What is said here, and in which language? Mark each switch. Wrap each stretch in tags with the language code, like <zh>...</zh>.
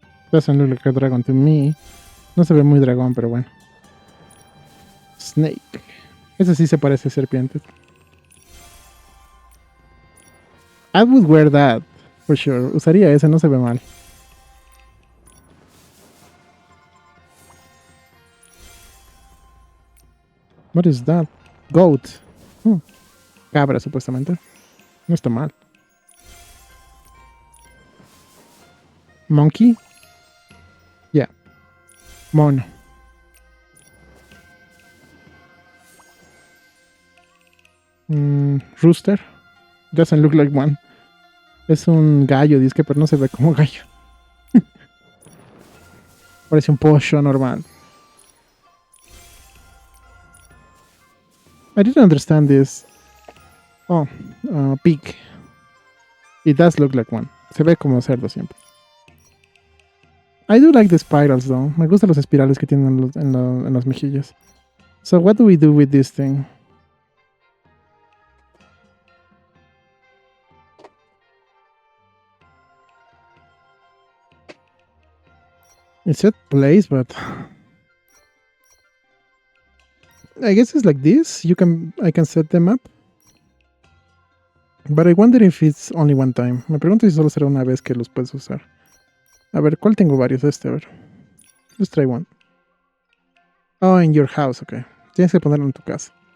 <en>Doesn't look like a dragon to me.</en> <es>No se ve muy dragón, pero bueno. Snake. Ese sí se parece a serpiente.</es> <en>I would wear that, for sure.</en> <es>Usaría ese, no se ve mal.</es> <en>What is that? Goat.</en> <es>Cabra, supuestamente. No está mal.</es> <en>Monkey. Yeah. Mono. Rooster. Doesn't look like one.</en> <es>Es un gallo, dice que pero no se ve como gallo. Parece un pollo normal.</es> <en>I didn't understand this. Oh, pig. It does look like one.</en> <es>Se ve como cerdo siempre.</es> <en>I do like the spirals though.</en> <es>Me gustan los espirales que tienen en las mejillas.</es> <en>So what do we do with this thing? It said place, but I guess it's like this. I can set them up. But I wonder if it's only one time.</en> <es>Me pregunto si solo será una vez que los puedes usar. A ver, ¿cuál tengo varios? A ver.</es> <en>Let's try one. Oh, in your house, ok.</en> <es>Tienes que ponerlo en tu casa.</es>